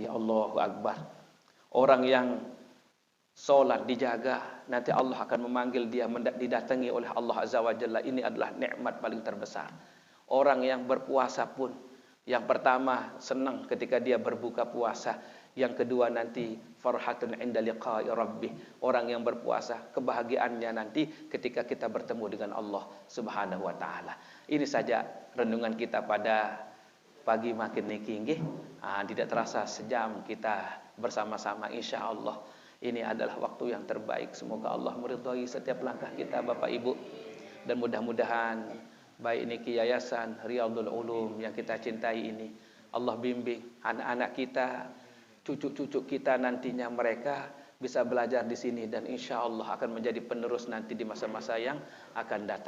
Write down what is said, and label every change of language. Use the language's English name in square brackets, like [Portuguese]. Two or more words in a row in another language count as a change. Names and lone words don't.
[Arabic] الله أكبر. [Indonesian] Orang yang solat dijaga, nanti Allah akan memanggil dia, didatangi oleh Allah [Arabic] عز وجل. [Indonesian] Ini adalah nikmat paling terbesar. Orang yang berpuasa pun, yang pertama senang ketika dia berbuka puasa. Yang kedua nanti [Arabic] فرحة عند لقاء ربه. [Indonesian] Orang yang berpuasa, kebahagiaannya nanti ketika kita bertemu dengan Allah [Arabic] سبحانه وتعالى. [Indonesian] Ini saja renungan kita pada pagi makin [Javanese] niki nggih. [Indonesian] Tidak terasa sejam kita bersama-sama insyaallah. Ini adalah waktu yang terbaik. Semoga Allah meridhai setiap langkah kita Bapak Ibu. Dan mudah-mudahan baik niki Yayasan Riyadhul Ulum yang kita cintai ini, Allah bimbing anak-anak kita, cucu-cucu kita nantinya mereka bisa belajar di sini dan [Arabic] إن شاء الله [Indonesian] akan menjadi penerus nanti di masa-masa yang akan datang.